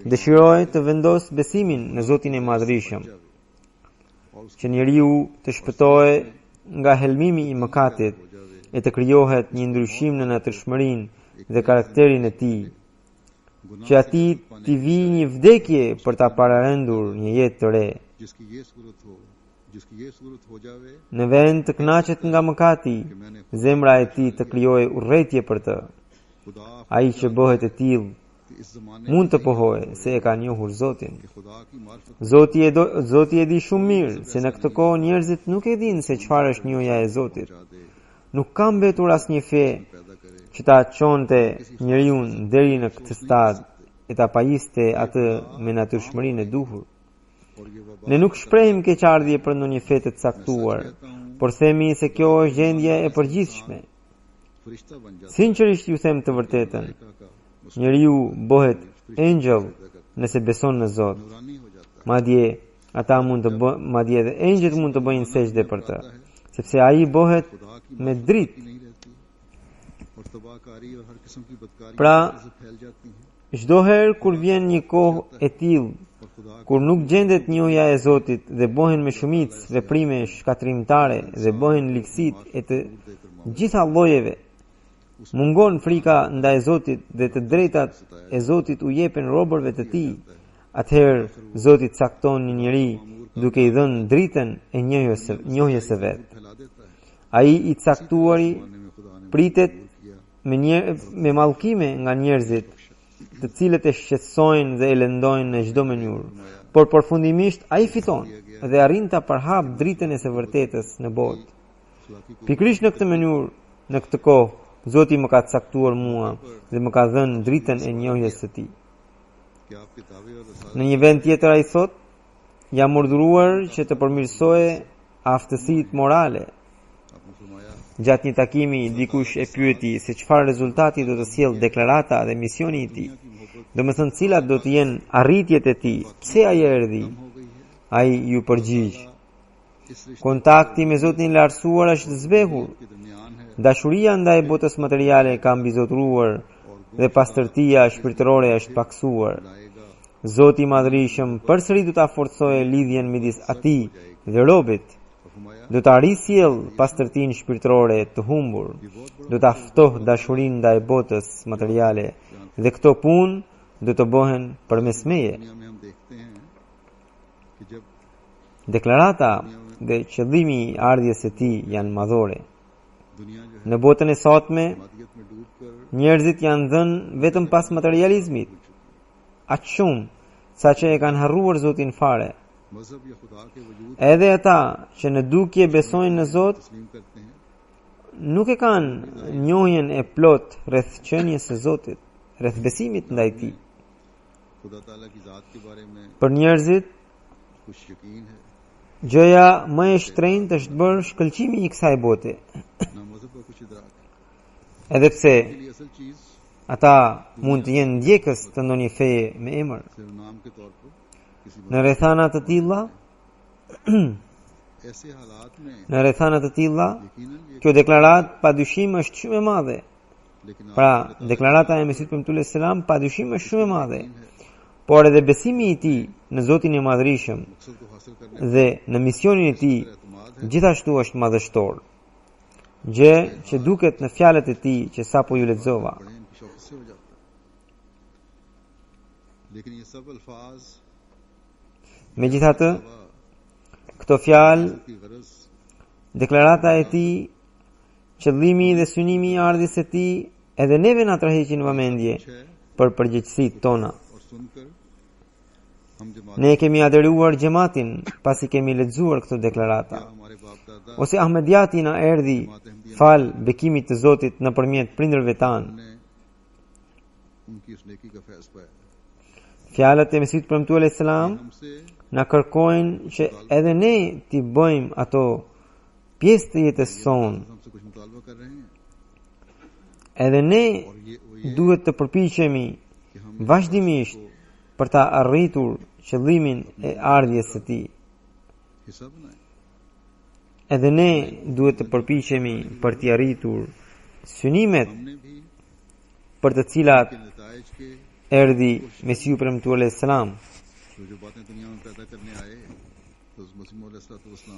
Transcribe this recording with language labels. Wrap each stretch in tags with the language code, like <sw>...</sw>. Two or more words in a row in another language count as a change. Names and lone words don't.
<sq>dëshiroj të vendos besimin në Zotin e Madhërisëm, që njeriu të shpëtohej nga helmimi i mëkatit e të krijohet një ndryshim në natyrshmërinë dhe karakterin e tij, që atij t'i vijë një vdekje për ta pararendur një jetë të re.</sq> <ur>جس کی یہ صورت ہو جاوے</ur> <sq>Në vend të kënaqet nga mëkati, zemra e tij të krijojë urrëtie për të.</sq> <ur>خدا</ur> <sq>Ai që bëhet e tillë</sq> <ur>کہ اس زمانے</ur> <sq>mund të pohojë se e ka njohur Zotin.</sq> <ur>میں خدا کی معرفت</ur> <sq>Zoti e di shumë mirë se në këtë kohë njerëzit nuk e dinë se çfarë është njohja e Zotit.</sq> <ur>پہنچا دے,</ur> <sq>Nuk ka mbetur asnjë fe</sq> <ur>پیدا کرے</ur> <sq>që ta çonte njeriu deri në këtë stad e ta pajiste atë me natyrshmërinë e duhur.</sq> <ur>اور یہ وبا</ur> <sq>Ne nuk shprehim keqardhje për ndonjë fe të caktuar, por themi se kjo është gjendje e përgjithshme.</sq> <ur>فرشتہ بن جاتا</ur> <sq>Sinqerisht ju them të vërtetën,</sq> <ur>ہے کا</ur> <sq>njeriu bëhet engjëll nëse beson në Zot.</sq> <ur>نورانی ہو جاتا</ur> <sq>Madje madje edhe engjëjt mund të bëjnë sejdë për të, sepse ai bëhet</sq> <ur>ہے خدا کی</ur> <sq>me dritë.</sq> <ur>نہیں رہتی اور تباہکاری اور ہر قسم کی بدکاری</ur> <sq>Pra-</sq> <ur>سے پھیل جاتی ہیں</ur> <sq>Çdo herë kur vjen një kohë e tillë,</sq> <ur>اور خدا</ur> <sq>kur nuk gjendet njohja e Zotit dhe bëhen me shumicë veprime shkatrimtare dhe bëhen ligësitë e të gjitha llojeve, mungon frika ndaj Zotit dhe të drejtat e Zotit u jepen robërve të tij. Atëherë Zoti cakton një njeri duke i dhënë dritën e njohjes së vet.</sq> <ur>پھیلا دیتا ہے</ur> <sq>Ai i caktuari</sq> <ur>زمانے میں خدا نے</ur> <sq>pritet</sq> <ur>کیا</ur> <sq>me mallkime nga njerëzit, të cilët e shqetësojnë dhe e lëndojnë në çdo mënyrë, por përfundimisht ai fiton dhe arrin ta përhap dritën e së vërtetës në botë.</sq> <ur>اخلاقی کو</ur> <sq>Pikërisht në këtë mënyrë, në këtë kohë, Zoti më ka caktuar mua dhe më ka dhënë dritën e njohjes së tij.</sq> <ur>کہ آپ کے دعوے اور رسالے</ur> <sq>Në një vend tjetër ai thot: jam urdhëruar që të përmirësoje aftësitë morale.</sq> <ur>آپ نے فرمایا</ur> <sq>Gjatë një takimi, dikush e pyeti se çfarë rezultati do të sjellë deklarata dhe misioni i tij. Domethënë cilat do të jenë arritjet e tij. Pse ai erdhi?</sq> <ur>ہو گئی ہے</ur> <sq>Ai ju përgjigj:</sq> <ur>اس رشتے</ur> <sq>kontakti me Zotin e lartësuar është zbehur.</sq> <ur>کے درمیان ہے</ur> <sq>Dashuria ndaj botës materiale ka mbizotruar dhe pastërtia shpirtërore është paksuar.</sq> <ur>لائے گا</ur> <sq>Zoti i Madhërisëm përsëri do ta forcojë lidhjen midis atij dhe robit.</sq> <ur>اور فرمایا</ur> <sq>Do ta risjell pastërtinë shpirtërore të humbur. Do ta ftohë dashurinë ndaj botës materiale dhe këto punë do të bëhen përmes meje.</sq> <ur>دنیا میں ہم دیکھتے ہیں کہ جب</ur> <sq>Deklarata dhe qëllimi i ardhjes së tij janë madhore.</sq> <ur>دنیا جو ہے</ur> <sq>Në botën e sotme,</sq> <ur>مادیت میں ڈوب کر</ur> <sq>njerëzit janë dhënë vetëm pas materializmit, aq shumë sa që e kanë harruar Zotin fare.</sq> <ur>مذہب یا خدا کے وجود</ur> <sq>Edhe ata që në dukje besojnë në Zot,</sq> <ur>تسلیم کرتے ہیں</ur> <sq>nuk e kanë njohjen e plot rreth qenies së Zotit, rreth besimit ndaj tij.</sq> <ur>خدا تعالیٰ کی ذات کے بارے میں</ur> <sq>Për njerëzit,</sq> <ur>کچھ یقین ہے</ur> <sq>gjëja më e shtrenjtë është bërë shkëlqimi i kësaj bote.</sq> <ur>نہ مذہب کا کچھ ادراک ہے</ur> <sq>Edhe pse</sq> <ur>کے لیے اصل چیز</ur> <sq>ata mund të jenë ndjekës të ndonjë feje me emër.</sq> <ur>صرف نام کے طور پر کسی</ur> <sq>Në rrethana të tilla,</sq> <ur>ایسے حالات میں</ur> <sq>në rrethana të tilla,</sq> <ur>یقیناً یہ</ur> <sq>kjo deklarat padyshim është shumë e madhe.</sq> <ur>لیکن</ur> <sq>Pra, deklarata e Mesihut premtues selam padyshim është shumë e madhe. Por edhe besimi i tij në Zotin e Madhërisëm</sq> <ur>مقصد کو حاصل کرنے</ur> <sq>dhe në misionin e tij</sq> <ur>پر اعتماد ہے</ur> <sq>gjithashtu është madhështor. Gjë që duket në fjalët e tij që sapo ju lexova.</sq> <ur>بڑے ان کی شوکت سے ہو جاتا ہے لیکن یہ سب الفاظ</ur> <sq>Megjithatë, këto fjalë,</sq> <ur>کی غرض</ur> <sq>deklarata e tij, qëllimi dhe synimi i ardhjes së tij, edhe neve na tërheqin vëmendje</sq> <ur>ہے</ur> <sq>për përgjegjësitë tona.</sq> <ur>اور سن کر ہم جماعت</ur> <sq>Ne kemi aderuar xhamatin pasi kemi lexuar këto deklarata.</sq> <ur>ہمارے باپ دادا</ur> <sq>Ose Ahmediati na erdhi fal bekimit të Zotit nëpërmjet prindërve tan.</sq> <ur>نے ان کی اس نیکی کا فیض پایا</ur> <sq>Fjalët e Mesihut Premtuar</sq> <ar>عليه السلام</ar> <ur>ہم سے</ur> <sq>na kërkojnë që edhe ne t'i bëjmë ato pjesë të jetës sonë.</sq> <ur>ہم سے کچھ مطالبہ کر رہے ہیں</ur> <sq>Edhe ne</sq> <ur>اور یہ</ur> <sq>duhet të përpiqemi</sq> <ur>کہ ہم</ur> <sq>vazhdimisht për ta arritur qëllimin e ardhjes së tij.</sq> <ur>حصہ بنائے</ur> <sq>Edhe ne duhet të përpiqemi për t'i arritur synimet</sq> <ur>ہم نے بھی</ur> <sq>për të cilat</sq> <ur>کے نتائج کے</ur> <sq>erdhi Mesihu Premtuar</sq> <ar>عليه السلام.</ar> <ur>جو باتیں دنیا میں پیدا کرنے آئے تو مسیح مولا صلی اللہ</ur>